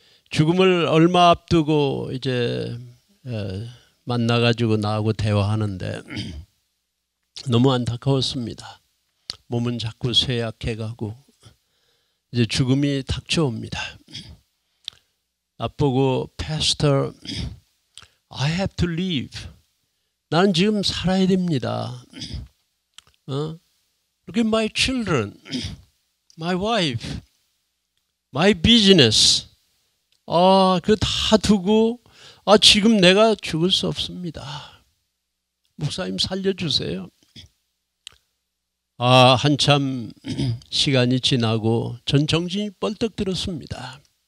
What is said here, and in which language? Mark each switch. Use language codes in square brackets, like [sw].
[ko] 죽음을 얼마 앞두고 이제 만나가지고 나하고 대화하는데 너무 안타까웠습니다. 몸은 자꾸 쇠약해가고 이제 죽음이 닥쳐옵니다. 나보고 [en] Pastor, I have to leave. [ko] 나는 지금 살아야 됩니다. [en] Look at my children, my wife, my business. [ko] 그거 다 두고 지금 내가 죽을 수 없습니다. 목사님 살려주세요. 한참 시간이 지나고 전 정신이 뻘떡 들었습니다.